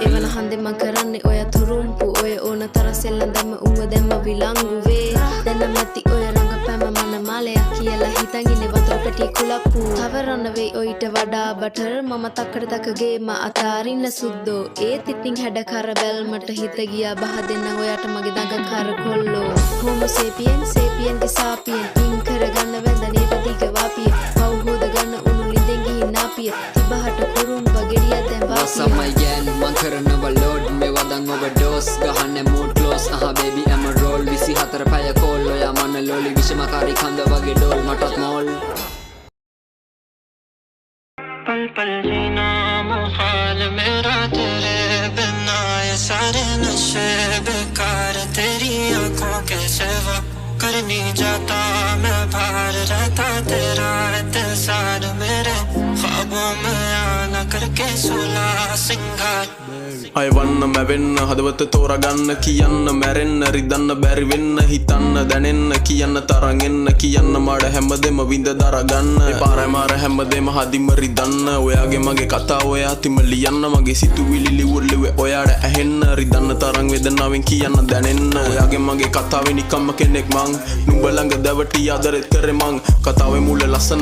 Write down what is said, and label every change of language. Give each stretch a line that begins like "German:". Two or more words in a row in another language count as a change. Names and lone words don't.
Sinhala: එවන හන්දේ මං කරන්නේ ඔය තුරුම්පු ඔය ඕන තරම් සෙල්ලම් දැම්ම උඹ දැම්ම විලංගුවේ දැන් නැති ඔය රංගපෑම මන මාලයක් කියලා හිතන් ඉන්නේ වතුර පැටිය කුලප්පු තවරන්න වෙයි ඔයිට වඩා බටර් මම තක්කඩ තකගේ අතාරින්න සුද්දෝ ඒත් ඉතින් හැඩ කර බැල්මට හිත ගියා බහ දෙන්න ඔයාට මගේ දඟ කර කොල්ලෝ Homo sapien, sapien ki sapien පින් කරගන්න වැඳ නේද දිග වාපිය පව් හොද ගන්න උණු ලිඳෙන් ගිහින් නාපිය තිබහට කුරුම්බ ගෙඩියක් දැන් වාපිය
English: What's up my gang
Sinhala: මං කරනව load මේ වදන් overdose ගහන්නේ
English: mood close baby I'm a roll
Sinhala: 24 පැය කෝල් ඔයා මන ලෝලි විෂමකාරී කන්ද වගේ ඩෝල් මටත් මෝල්
Hindi: पल पल जीना मुहाल मेरा तेरे बिना ये सारे नशे बेकार तेरी आंखों के सिवा कर नहीं जाता मैं बाहर रहता तेरा इंतजार मेरे ख्वाबों में आना करके सुला सिंगार
Sinhala: අයවන්න මැවෙන්න හදවත තෝරගන්න කියන්න මැරෙන්න රිදන්න බැරි වෙන්න හිතන්න දැනෙන්න කියන්න තරන් එන්න කියන්න මඩ හැමදෙම විඳ දරගන්න පාරයි මාර හැමදෙම හදිම රිදන්න ඔයාගේ මගේ කතා ඔයා තිම ලියන්න මගේ සිතුවිලි ලිවුල්ලිවේ ඔයාට ඇහෙන්න රිදන්න තරන් වේදනාවෙන් කියන්න දැනෙන්න ඔයාගේ මගේ කතාවේ නිකම්ම කෙනෙක් මං නුඹ ළඟ දැවටි ආදරෙත් කරේ මං කතාවේ මුල ලස්සන